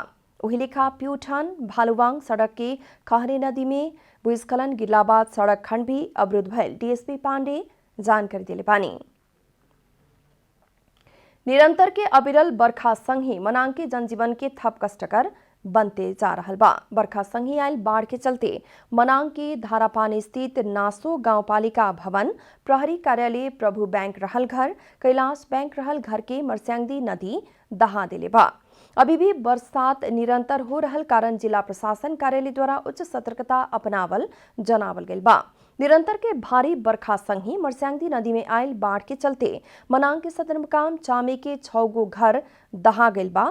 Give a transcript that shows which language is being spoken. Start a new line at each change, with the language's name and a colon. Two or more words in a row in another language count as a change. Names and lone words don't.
Bhojpuri: उहिलेखा प्यूठान भालुवांग सड़क के कहरे नदी में भूस्खलन गिरला बाद सड़क खंड भी अवरुद्ध भइल डीएसपी पांडे जानकारी दिले बानी। निरंतर के अविरल बरखा संग ही मनांग के जनजीवन के थप कष्टकर बनते जा रहल बा। बरखा संग ही आयल बाढ़ के चलते मनांग के धारापानी स्थित नासो गांवपालिका भवन, प्रहरी कार्यालय, प्रभु बैंक रहल घर, कैलाश बैंक रहल घर के मरस्यांगदी नदी दहा दिले बा। अभी भी बरसात निरंतर हो रहल कारण जिला प्रशासन कार्यालय द्वारा उच्च सतर्कता अपनावल जनावल गइल बा। निरंतर के भारी बरखा संग ही मरस्यांगदी नदी में आयल बाढ़ के चलते मनांग के सदर मुकाम चामे के 6 गो घर दहा गइल बा।